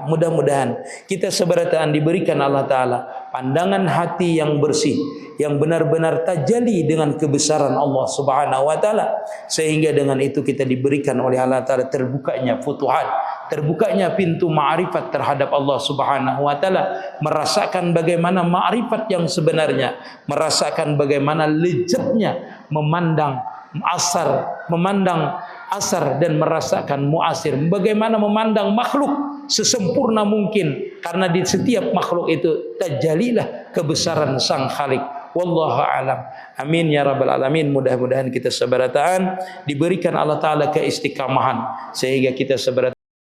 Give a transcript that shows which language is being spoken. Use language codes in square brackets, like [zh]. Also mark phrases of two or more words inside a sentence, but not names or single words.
[id] Mudah-mudahan kita seberataan diberikan Allah Ta'ala pandangan hati yang bersih, yang benar-benar tajalli dengan kebesaran Allah Subhanahu wa Ta'ala, sehingga dengan itu kita diberikan oleh Allah Ta'ala terbukanya futuhat, terbukanya pintu ma'rifat terhadap Allah Subhanahu wa Ta'ala, merasakan bagaimana ma'rifat yang sebenarnya, merasakan bagaimana lezatnya memandang asar dan merasakan muasir, bagaimana memandang makhluk sesempurna mungkin, karena di setiap makhluk itu tajalilah kebesaran Sang Khalik. [ar] والله أعلم. آمين يا رب العالمين. [id] Mudah-mudahan kita seberataan diberikan Allah Ta'ala keistiqamahan, sehingga kita seberataan